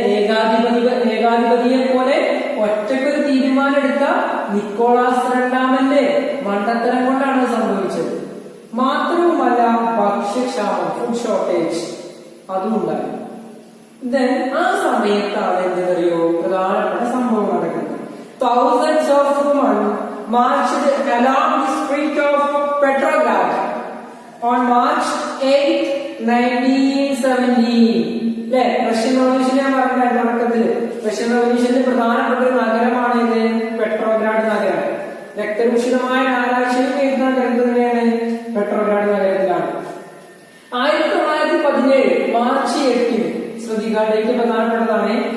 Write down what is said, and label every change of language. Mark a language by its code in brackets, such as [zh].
[ml] ഏകാധിപതിയെ പോലെ ഒറ്റക്കൊരു തീരുമാനം എടുത്ത നിക്കോളാസ് രണ്ടാമന്റെ മണ്ടത്തരം കൊണ്ടാണ് സംഭവിച്ചത്. മാത്രവുമല്ല, ഭക്ഷ്യക്ഷാമം, ഫുഡ് ഷോർട്ടേജ് അതും ഉണ്ടായി. ആ സമയത്താണ് എന്തെന്നറിയോ പ്രധാനപ്പെട്ട സംഭവം നടക്കുന്നത്. [en] Thousands of women marched along the street of Petrograd on March 8, 1917. [ml] അല്ലെ? റഷ്യൻ റവല്യൂഷൻ ഞാൻ പറഞ്ഞ തുടക്കത്തില് റഷ്യൻ റവല്യൂഷന്റെ പ്രധാനപ്പെട്ട ഒരു നഗരമാണ് ഇത് പെട്രോഗ്രാഡ് നഗരം. രക്തരൂഷിതമായ നാരാശയം എഴുതാൻ കിടക്കുന്നതാണ് പെട്രോഗ്രാഡ് നഗരത്തിലാണ്. 1917 മാർച്ച് 8 ശ്രദ്ധിക്കുക, ഡേറ്റ് പ്രധാനപ്പെട്ടതാണ്.